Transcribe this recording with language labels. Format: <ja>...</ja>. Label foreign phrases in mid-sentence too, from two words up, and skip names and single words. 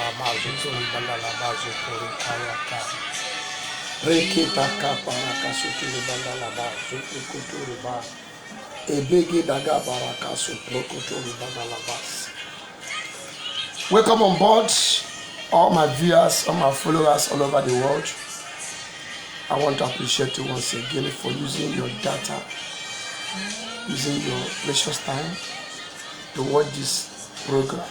<en>mazu turi bandala bazu turi kayaka. Rekita kaparaka suturi bandala bazu kuturi ba. Ebege daga baraka suturi bandala bas. Welcome on board, all my viewers, all my followers all over the world. I want to appreciate you once again for using your data, using your precious time to watch this program.</en>